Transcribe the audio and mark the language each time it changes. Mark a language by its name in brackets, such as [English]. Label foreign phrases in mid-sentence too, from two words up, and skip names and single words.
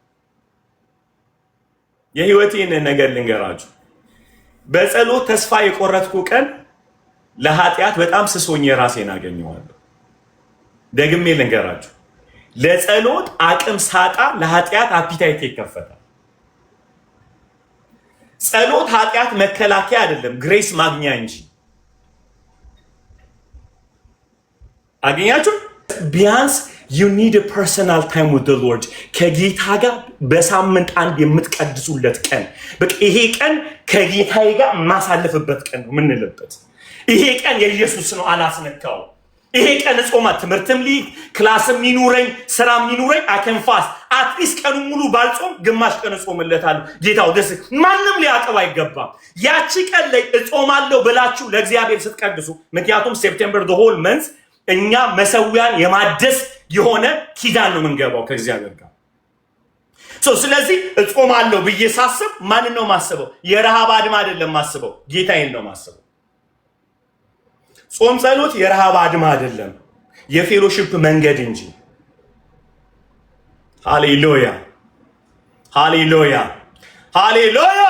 [Amharic] የህይወቴን ነገር ልንገራችሁ። በጸሎት ተስፋ የቆረጥኩ ቀን ለኃጢአት በጣም ስሶኝ ራሴን አገኘዋለሁ። ደግሜ ልንገራችሁ፣ ለጸሎት አቅም ሳጣ ለኃጢአት አፒታይት ይከፈታል። ጸሎት ኃጢአት መከላከያ አይደለም፣ ግሬስ ማግኛ እንጂ። አገኛችሁ? ቢያንስ [English] you need a personal time with the Lord። [Amharic] ከጌታ ጋር በሳምንት አንድ የምትቀድሱለት ቀን፣ በቃ ይሄ ቀን ከጌታዬ ጋር ማሳለፍበት ቀን ነው ምንልበት። ይሄ ቀን የኢየሱስ ነው፣ አላስነካው። ይሄ ቀን ጾማ ትምህርትም ሊግ ክላስም ይኑረኝ ስራም ይኑረኝ አከንፋስ [English] at least [Amharic] ቀኑ ሙሉ ባልጾም ግማሽ ቀን ጾምለታለሁ። ጌታው ደስ ማንም ሊያቀብ አይገባም። ያቺ ቀን ላይ እጾማለሁ ብላችሁ ለእግዚአብሔር ስትቀድሱ፣ ምክንያቱም ሴፕቴምበር [English] the whole month [Amharic] እኛ መሰዊያን የማደስ የሆነ ኪዳን ነው የምንገባው ከእግዚአብሔር ጋር። ስለዚህ እጾማለሁ ብዬ ሳስብ ማንን ነው ማስበው? የረሃብ አድማ አይደለም ማስበው፣ ጌታዬን ነው ማስበው። ጾም ጸሎት የረሃብ አድማ አይደለም፣ የፌሎሺፕ መንገድ እንጂ። ሃሌሉያ ሃሌሉያ ሃሌሉያ!